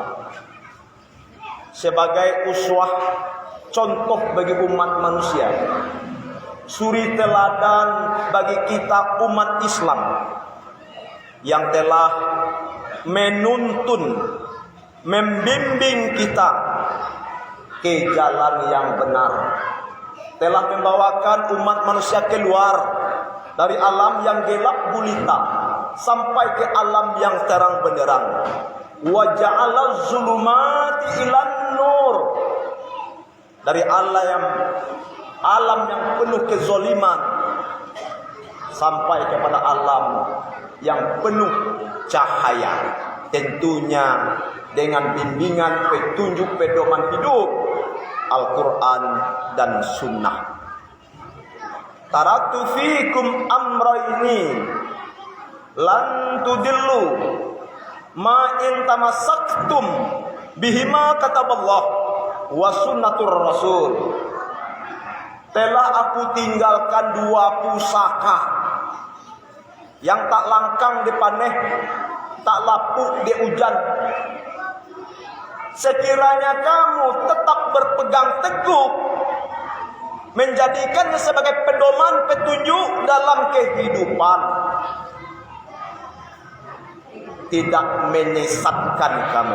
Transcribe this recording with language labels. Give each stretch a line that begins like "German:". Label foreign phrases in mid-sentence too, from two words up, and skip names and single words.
Indonesian: sebagai uswah, contoh bagi umat manusia, suri teladan bagi kita umat Islam yang telah menuntun, membimbing kita ke jalan yang benar, telah membawakan umat manusia keluar dari alam yang gelap gulita sampai ke alam yang terang benderang.
Arabic: وجعل ظلمات إلى النور.
Indonesian: Dari alam yang penuh kezaliman sampai kepada alam yang penuh cahaya. Tentunya dengan bimbingan petunjuk pedoman hidup Al-Quran dan Sunnah.
Arabic: تركت فيكم أمرين لن تضلوا ما إن تمسكتم بهما كتاب الله وسنة الرسول.
Indonesian: Telah aku tinggalkan dua pusaka yang tak
Minangkabau: langkang dipaneh,
Indonesian: tak lapuk di hujan. Sekiranya kamu tetap berpegang teguh menjadikannya sebagai pedoman petunjuk dalam kehidupan, tidak menyesatkan kamu.